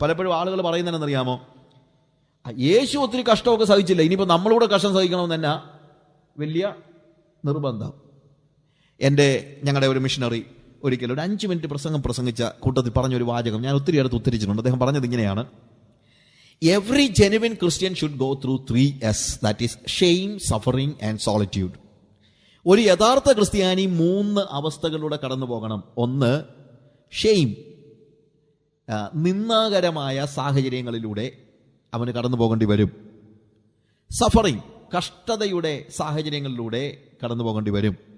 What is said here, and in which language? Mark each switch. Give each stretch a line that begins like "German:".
Malayalam: പലപ്പോഴും ആളുകൾ പറയുന്നതെന്നറിയാമോ, യേശു ഒത്തിരി കഷ്ടമൊക്കെ സഹിച്ചില്ല, ഇനിയിപ്പോൾ നമ്മളൂടെ കഷ്ടം സഹിക്കണമെന്ന് തന്നെ വലിയ നിർബന്ധം. ഞങ്ങളുടെ ഒരു മിഷണറി ഒരിക്കലും ഒരു 5 മിനിറ്റ് പ്രസംഗിച്ച കൂട്ടത്തിൽ പറഞ്ഞൊരു വാചകം ഞാൻ ഒത്തിരി അടുത്ത് ഉദ്ധരിച്ചിട്ടുണ്ട്. അദ്ദേഹം പറഞ്ഞത് ഇങ്ങനെയാണ്:
English: Every genuine Christian should go through 3S, that is shame, suffering and solitude.
Malayalam: ഒരു യഥാർത്ഥ ക്രിസ്ത്യാനി 3 അവസ്ഥകളിലൂടെ കടന്നു പോകണം. ഒന്ന്, ഷെയിം, നിന്ദാകരമായ സാഹചര്യങ്ങളിലൂടെ അവന് കടന്നു പോകേണ്ടി വരും. സഫറിങ്, കഷ്ടതയുടെ സാഹചര്യങ്ങളിലൂടെ കടന്നു പോകേണ്ടി വരും.